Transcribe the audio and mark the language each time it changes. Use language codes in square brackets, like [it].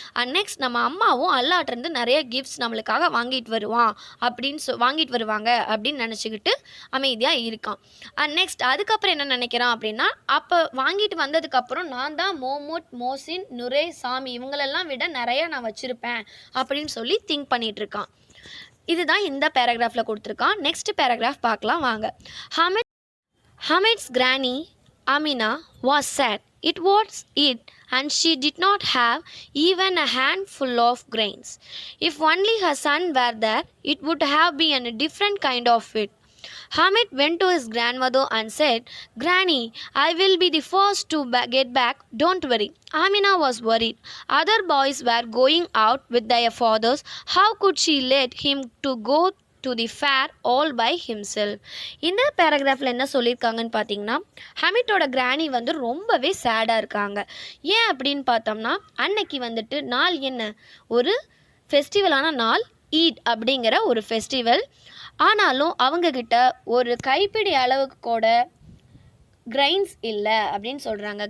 [ta] And next நம்ம அம்மாவும் அல்லாட்டிருந்து நிறைய கிஃப்ட்ஸ் நம்மளுக்காக வாங்கிட்டு வருவாங்க அப்படின்னு நினச்சிக்கிட்டு அமைதியாக இருக்கான். அண்ட் நெக்ஸ்ட் அதுக்கப்புறம் என்ன நினைக்கிறான் அப்படின்னா, அப்போ வாங்கிட்டு வந்ததுக்கப்புறம் நான் தான் மோமூட், மோசின், நுரே, சாமி இவங்களெல்லாம் விட நிறையா நான் வச்சுருப்பேன் அப்படின்னு திங்க் பண்ணிகிட்ருக்கான். இதுதான் இந்த பேராகிராஃபில் கொடுத்துருக்கான். நெக்ஸ்ட் பேராகிராஃப் பார்க்கலாம் வாங்க. [en] Hamid's granny Amina was sad. It was it and she did not have even a handful of grains. If only her son were there, it would have been a different kind of it. Hamid went to his grandmother and said, "Granny, I will be the first to get back, don't worry." Amina was worried. Other boys were going out with their fathers. How could she let him to go to the fair all by himself? [ta] இந்த பேராகிராஃபில் என்ன சொல்லியிருக்காங்கன்னு பார்த்தீங்கன்னா, ஹமிட்டோட கிராணி வந்து ரொம்பவே சேடாக இருக்காங்க. ஏன் அப்படின்னு பார்த்தோம்னா, அன்னைக்கு வந்துட்டு நாள் என்ன, ஒரு ஃபெஸ்டிவலான நாள், ஈட் அப்படிங்கிற ஒரு ஃபெஸ்டிவல். ஆனாலும் அவங்கக்கிட்ட ஒரு கைப்பிடி அளவுக்கு கூட கிரைன்ஸ் இல்லை அப்படின்னு சொல்கிறாங்க.